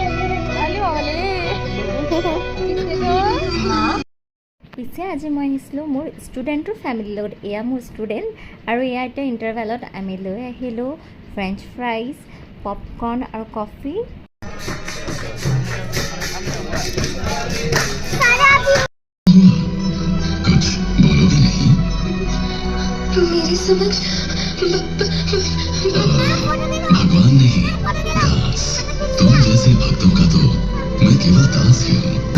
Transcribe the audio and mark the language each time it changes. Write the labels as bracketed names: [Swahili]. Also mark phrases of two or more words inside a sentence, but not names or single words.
[Assamese] পিছে আজি মই আহিছিলোঁ মোৰ ষ্টুডেণ্টৰ ফেমিলিৰ লগত। এয়া মোৰ ষ্টুডেণ্ট আৰু এয়া এতিয়া ইণ্টাৰভেলত আমি লৈ আহিলোঁ [English] french fries, [Assamese] পপকৰ্ণ আৰু কফি। [Hindi] मेरी समझ भगवान नहीं दास, तुम जैसे भक्तों का तो मैं केवल दास ही हूँ।